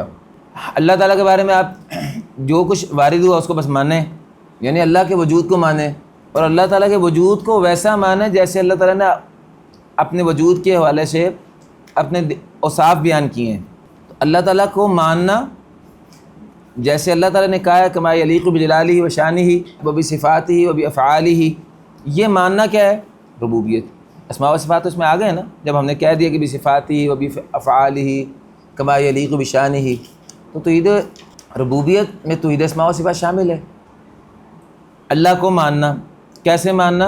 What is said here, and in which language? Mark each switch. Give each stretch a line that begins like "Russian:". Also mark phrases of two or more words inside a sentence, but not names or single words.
Urdu: اللہ تعالیٰ کے بارے میں آپ جو کچھ وارد ہوا اس کو بس مانیں، یعنی اللہ کے وجود کو مانیں، اور اللہ تعالیٰ کے وجود کو ویسا مانیں جیسے اللہ تعالیٰ نے اپنے وجود کے حوالے سے اپنے اوصاف بیان کیے ہیں۔ تو اللہ تعالیٰ کو ماننا جیسے اللہ تعالیٰ نے کہا ہے
Arabic: کما یلیق بجلالہ و شانہ و بصفاتہ و بافعالہ،
Urdu: یہ ماننا کیا ہے؟ ربوبیت۔ اسماء و صفات اس میں آ گئے نا، جب ہم نے کہہ دیا کہ
Arabic: بصفاتہ و بافعالہ کما یلیق بشانہ،
Urdu: تو توحید ربوبیت میں توحید اسماء و صفات شامل ہے۔ اللہ کو ماننا، کیسے ماننا؟